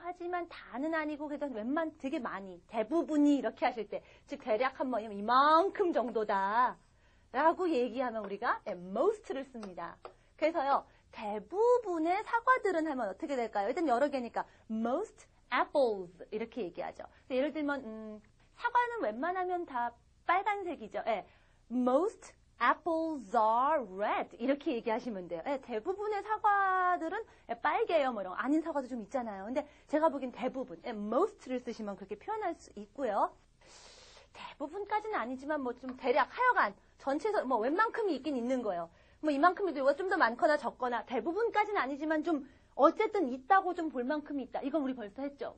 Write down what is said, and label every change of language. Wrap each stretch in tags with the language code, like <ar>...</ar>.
<ko>하지만 다는 아니고 그래도 되게 많이 대부분이 이렇게 하실 때 즉 대략 한번 이만큼 정도다 라고 얘기하면 우리가 most를 씁니다. 그래서요 대부분의 사과들은 하면 어떻게 될까요? 일단 여러 개니까</ko> <en>most apples</en> <ko>이렇게 얘기하죠. 예를 들면 사과는 웬만하면 다 빨간색이죠.</ko> <en>most apples are red</en> <ko>이렇게 얘기하시면 돼요. 대부분의 사과들은 빨개요. 뭐 이런 거. 아닌 사과도 좀 있잖아요. 근데 제가 보기엔 대부분 most를 쓰시면 그렇게 표현할 수 있고요. 대부분까지는 아니지만 뭐 좀 대략 하여간 전체에서 뭐 웬만큼이 있긴 있는 거예요. 뭐 이만큼이도 좀 더 많거나 적거나 대부분까지는 아니지만 좀 어쨌든 있다고 좀 볼 만큼이 있다. 이건 우리 벌써 했죠.</ko>